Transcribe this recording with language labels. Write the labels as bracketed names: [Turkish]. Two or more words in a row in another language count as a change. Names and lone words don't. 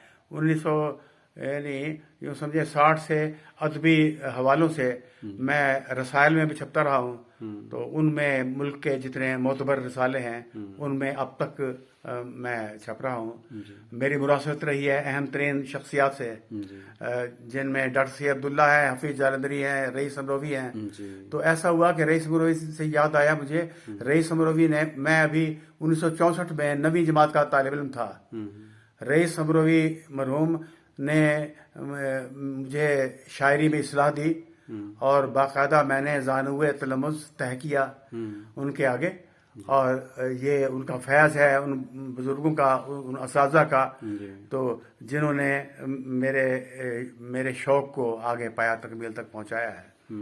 [Urdu] 1900 یعنی یوں سمجھے 60 سے ادبی حوالوں سے میں رسائل میں بھی چھپتا رہا ہوں. تو ان میں ملک کے جتنے معتبر رسالے ہیں ان میں اب تک میں چھپ رہا ہوں. میری مراسلت رہی ہے اہم ترین شخصیات سے، جن میں ڈاکٹر سید عبداللہ ہے، حفیظ جالندھری ہیں، رئیس امروی ہیں. تو ایسا ہوا کہ رئیس امروی سے یاد آیا مجھے، رئیس امروی نے، میں ابھی 1964 میں 9ویں جماعت کا طالب علم تھا. رئیس امروی مرحوم نے مجھے شاعری میں اصلاح دی اور باقاعدہ میں نے زانوئے تلمذ طے کیا ان کے آگے. اور یہ ان کا فیض ہے، ان بزرگوں کا، ان اساتذہ کا، تو جنہوں نے میرے شوق کو آگے پایا تکمیل تک پہنچایا ہے.